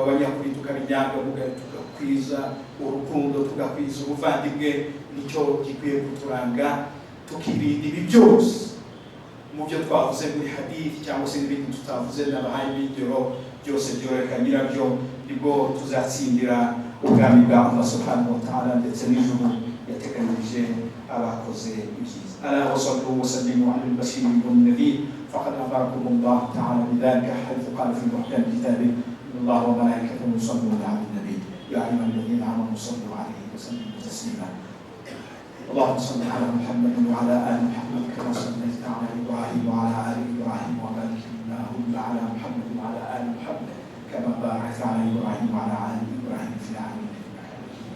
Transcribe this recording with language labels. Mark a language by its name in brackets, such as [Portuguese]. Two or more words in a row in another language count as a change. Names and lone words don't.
[Kinyarwanda] abanyakuri, tukabinyangamuga, tugakwiza urukundo, tugakwiza ubuvandimwe, nicyo gikwiye kuturanga, tukirinda ibi byose mu byo twavuze muri hadith cyangwa se n'ibindi tutavuze n'abahaye b'ingero byose byoreka nyirabyo, nibwo tuzatsindira ubwami bwa Allah [Arabic] سبحانه وتعالى [Kinyarwanda] ndetse n'ijuru yateganirije abakoze ibyiza. [Arabic] ألا وصلوا وسلموا على البشير النذير فقد أمركم الله تعالى بذلك حيث قال في محكم كتابه إن الله وملائكته يصلون على النبي يا أيها الذين آمنوا صلوا عليه وسلموا تسليما. اللهم صل على محمد وعلى ال محمد كما صليت على ابراهيم وعلى ال ابراهيم وبارك اللهم على محمد وعلى ال محمد كما باركت على ابراهيم وعلى ال ابراهيم في العالمين انك حميد مجيد.